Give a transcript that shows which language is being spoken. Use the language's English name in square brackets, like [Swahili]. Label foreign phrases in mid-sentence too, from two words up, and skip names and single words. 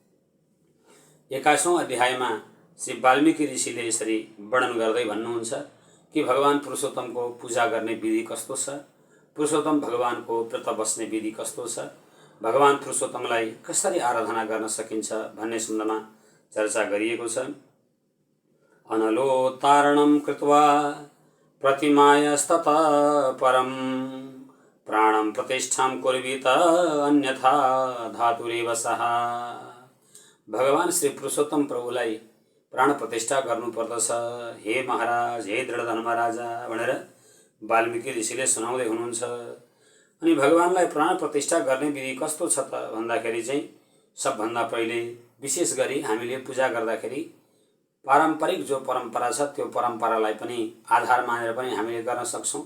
[Nepali] 21औं अध्यायमा श्री वाल्मीकि ऋषिले यसरी वर्णन गर्दै भन्नुहुन्छ कि भगवान पुरुषोत्तमको पूजा गर्ने विधि कस्तो छ, पुरुषोत्तम भगवानको व्रत बस्ने विधि कस्तो छ, भगवान पुरुषोत्तमलाई कसरी आराधना गर्न सकिन्छ भन्ने सम्बन्धमा चर्चा गरिएको छ। [Sanskrit] अनलोत्तारणं कृत्वा प्रतिमायस्ततः परं प्राणं प्रतिष्ठां कुर्वीत अन्यथा धातुरेव सः। [Nepali] भगवान श्री पुरुषोत्तम प्रभुलाई प्राण प्रतिष्ठा गर्नुपर्दछ। हे महाराज, हे दृढधर्म राजा भनेर वाल्मीकि ऋषिले सुनाउँदै हुनुहुन्छ। अनि भगवानलाई प्राण प्रतिष्ठा गर्ने विधि कस्तो छ त भन्दाखेरि चाहिँ सबभन्दा पहिले विशेष गरी हामीले पूजा गर्दाखेरि पारम्परिक जो परम्परा छ त्यो परम्परालाई पनि आधार मानेर पनि हामीले गर्न सक्छौँ।